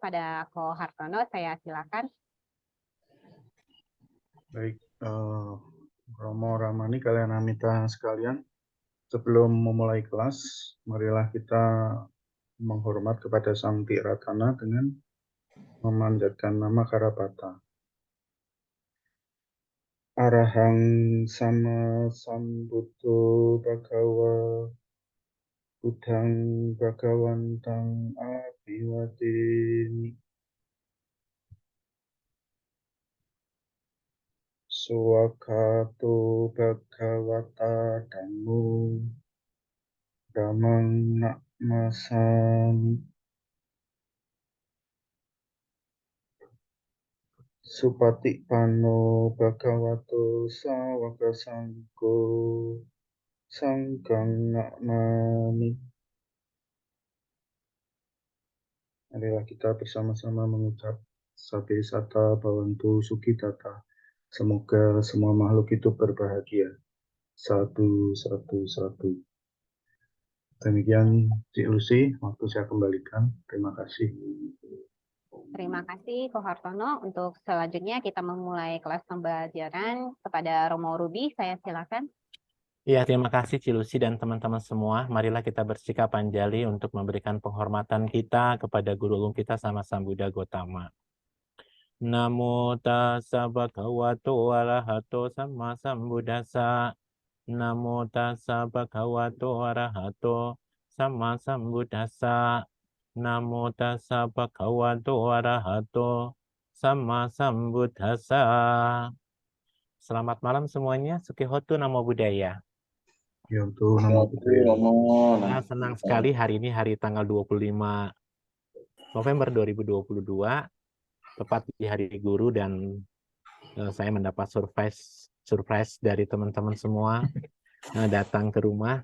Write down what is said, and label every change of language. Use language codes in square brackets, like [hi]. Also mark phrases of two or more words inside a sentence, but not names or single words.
[id] Pada Ko Hartono, saya silakan. Baik, Romo Ramani, kalian Amita sekalian. Sebelum memulai kelas, marilah kita menghormat kepada Sang Tiratana dengan memanjatkan nama Karapata. [pi] Arahang sama sambuddho bhagawa buddhang bhagawantang abhiwadeni. Swakato bhagavata dhammo dhammang namassami. Supatipanno bhagavato sawaka sanggo sanggang namami. [id] Marilah kita bersama-sama mengucap [pi] Sabe Sata Bhavantu Sukhitata. [id] Semoga semua makhluk hidup berbahagia. Satu. Demikian Cik Lucy, waktu saya kembalikan. Terima kasih. Terima kasih Ko Hartono. Untuk selanjutnya kita memulai kelas pembelajaran kepada Romo Ruby. Saya silakan. Ya, terima kasih Cilusi dan teman-teman semua. Marilah kita bersikap anjali untuk memberikan penghormatan kita kepada guru ulung kita sama Sang Buddha Gotama. [pi] Namo tassa bhagavato arahato sama sambuddhassa. Namo tassa bhagavato arahato sama sambuddhassa. Namo tassa bhagavato arahato sama sambuddhassa. [id] Selamat malam semuanya. [pi] Sukihotu Namo Buddhaya. [id] Ya, untuk nama Buddhaya. Senang sekali hari ini hari tanggal 25 November 2022, tepat di hari guru, dan saya mendapat surprise dari teman-teman semua datang ke rumah.